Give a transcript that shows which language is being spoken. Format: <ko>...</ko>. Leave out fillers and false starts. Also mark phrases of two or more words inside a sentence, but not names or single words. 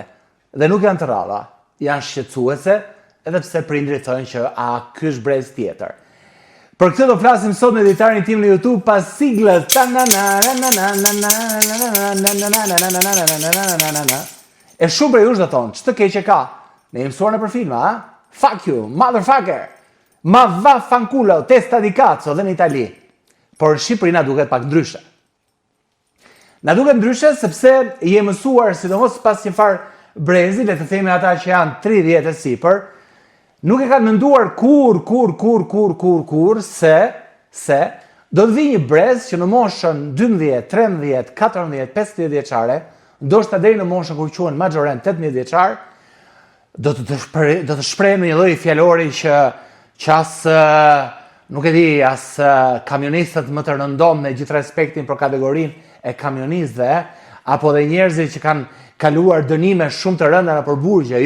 <sq>Dhe nuk janë të rralla, janë shqetësuese, edhe pse prindrit thonë që ky është brez tjetër. Për këtë do flasim sot me editarin tim në YouTube pas siglës. E shumë prej jush do thonë, ç'të keqe ka? Ne jemi mësuar nëpër filma, a?</sq> <en>Fuck you, motherfucker!</en> <it>Ma va fanculo, testa di cazzo,</it> <sq>dhe në Itali. Por në Shqipëri na duket pak ndryshe. Na duket ndryshe sepse jemi mësuar, sidomos pas një farë brezi, le të themi ata që janë 30 e sipër, nuk e kanë menduar kur se do të vi një brez që në moshën 12, 13, 14, 15 vjeçare, ndoshta deri në moshën kur quhen maxorent 18 vjeçar, do të shprehim në një lloj fjalori që as nuk e di, as kamionistët më të rëndom, me gjithë respektin për kategorinë e kamionistëve, apo dhe njerëzit që kanë kaluar dënime shumë të rënda nëpër burgje.</sq>